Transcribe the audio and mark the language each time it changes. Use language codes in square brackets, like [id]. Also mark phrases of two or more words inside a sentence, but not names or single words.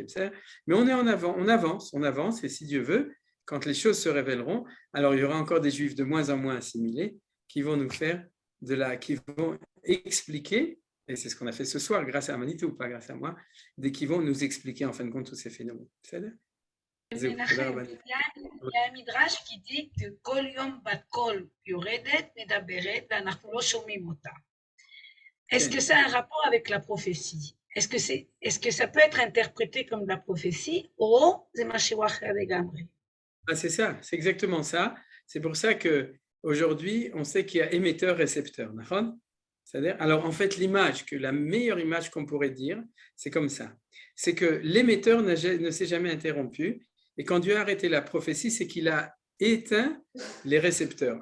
[fr] Mais on est en avant, on avance, et si Dieu veut, quand les choses se révéleront, alors il y aura encore des juifs de moins en moins assimilés qui vont nous faire qui vont expliquer, et c'est ce qu'on a fait ce soir grâce à Manitou, pas grâce à moi, qui vont nous expliquer en fin de compte tous ces phénomènes. Il y a un midrash qui dit que [he] כל יום בת קול יורדת מדברת ואנחנו לא שומעים אותה. [fr] Est-ce que ça a un rapport avec la prophétie? Est-ce que ça peut être interprété comme de la prophétie ou c'est [he] משהו אחר לגמרי? [fr] C'est ça, c'est exactement ça. C'est pour ça qu'aujourd'hui, on sait qu'il y a émetteur-récepteur. C'est-à-dire, alors en fait, la meilleure image qu'on pourrait dire, c'est comme ça. C'est que l'émetteur ne s'est jamais interrompu. Et quand Dieu a arrêté la prophétie, c'est qu'il a éteint les récepteurs.